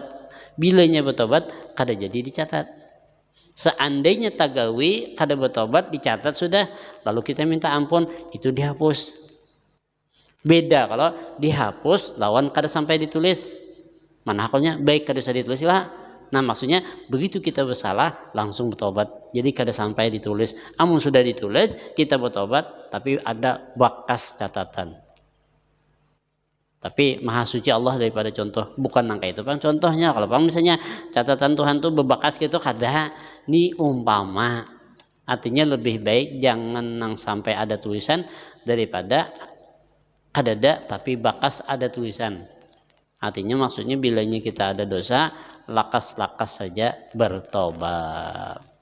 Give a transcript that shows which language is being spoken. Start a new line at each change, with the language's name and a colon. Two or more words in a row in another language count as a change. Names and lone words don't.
Banjar: Bilanya bertobat kada jadi dicatat. Seandainya tagawi kada bertobat dicatat sudah lalu kita minta ampun itu dihapus. Beda kalau dihapus lawan kada sampai ditulis. Mana hakulnya baik kada bisa ditulis lah. Nah, maksudnya begitu kita bersalah langsung bertobat. Jadi kada sampai ditulis. Amun sudah ditulis kita bertobat tapi ada bekas catatan. Tapi maha suci Allah daripada contoh. Bukan nangka itu bang contohnya. Kalau bang misalnya catatan Tuhan tuh bebekas gitu kada. Ini umpama. Artinya lebih baik jangan nang sampai ada tulisan daripada kada ada tapi bekas ada tulisan. Artinya maksudnya bilanya kita ada dosa lakas-lakas saja bertobat.